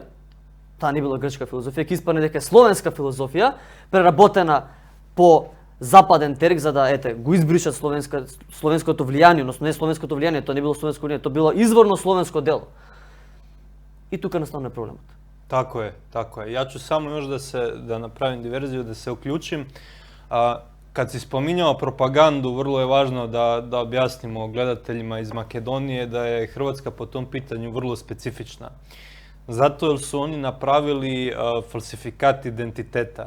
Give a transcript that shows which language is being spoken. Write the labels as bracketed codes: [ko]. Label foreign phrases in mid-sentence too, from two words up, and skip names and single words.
[mk] Таа не била грчка филозофија, ќе испадне дека е словенска филозофија, преработена по западен терек за да го избришат словенското влијание, односно не словенското влијание, тоа не било словенско влијание, тоа било изворно словенско дело. И тука настане проблемот. [hr] Tako je. Ja ću samo još da napravim diverziju, da se uključim. Kad si spominjao propagandu, vrlo je važno da objasnimo gledateljima iz Makedonije da je Hrvatska po tom pitanju vrlo specifična. Zato jer su oni napravili falsifikat identiteta.